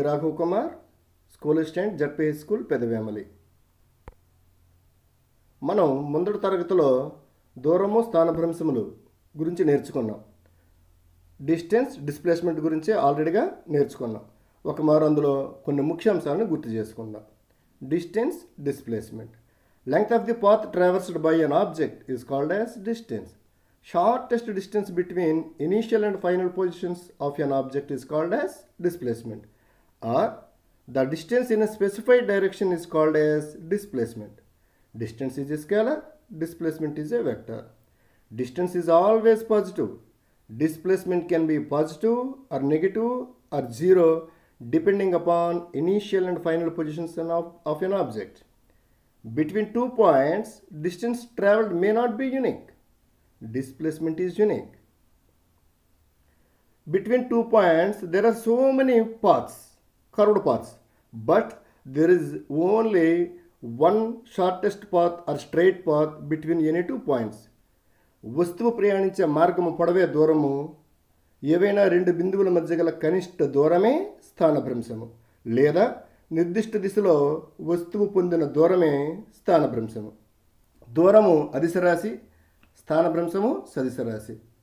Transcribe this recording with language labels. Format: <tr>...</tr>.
<en>Raghav Kumar, school assistant, JPH School, Pedavamali.</en> <te>మనం ముందటి తరగతిలో దూరము స్థానభ్రంశములు గురించి నేర్చుకున్నాం. డిస్టెన్స్ డిస్ప్లేస్మెంట్ గురించి ఆల్రెడీగా నేర్చుకున్నాం. ఒక మారు అందులో కొన్ని ముఖ్య అంశాలను గుర్తు చేసుకుందాం.</te> <en>Distance displacement. Length of the path traversed by an object is called as distance. Shortest distance between initial and final positions of an object is called as displacement, or the distance in a specified direction is called as displacement. Distance is a scalar, displacement is a vector. Distance is always positive. Displacement can be positive or negative or zero depending upon initial and final positions of an object. Between 2 points, distance traveled may not be unique. Displacement is unique. Between 2 points, there are so many paths, curved paths, but there is only one shortest path or straight path between any 2 points.</en> <te>వస్తువు ప్రయాణించే మార్గము పొడవే దూరము, ఏవైనా రెండు బిందువుల మధ్య గల కనిష్ట దూరమే స్థానభ్రంశము, లేదా నిర్దిష్ట దిశలో వస్తువు పొందిన దూరమే స్థానభ్రంశము. దూరము అదిశరాశి, స్థానభ్రంశము సదిశరాశి.</te>